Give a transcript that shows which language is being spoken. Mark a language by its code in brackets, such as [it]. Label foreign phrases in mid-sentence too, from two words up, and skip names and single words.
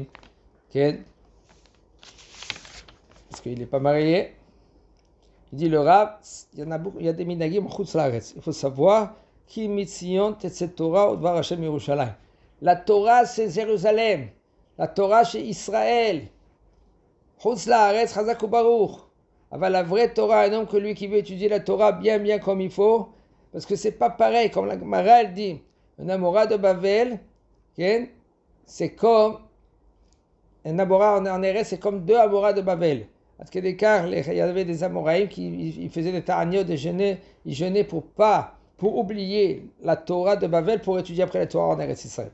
[fr] Parce qu'il n'est pas marié. Il dit le Rav, il y a des minagim en [he] חוץ לארץ. [fr] Il faut savoir qui [he] מציון תצא תורה ודבר השם ירושלים. [fr] La Torah c'est Jérusalem. La Torah c'est Israël. [he] חוץ לארץ חזק וברוך. [fr] Aval la vraie Torah, un homme que lui qui veut étudier la Torah bien comme il faut, parce que c'est pas pareil comme la Gemara elle dit. Un Amora de Bavel, c'est comme un Amora en Eretz, c'est comme deux Amoras de Bavel. Parce que il y avait des Amoraïm qui faisaient des ta'aniot, ils jeûnaient pour oublier la Torah de Bavel pour étudier après la Torah en Eretz Israël.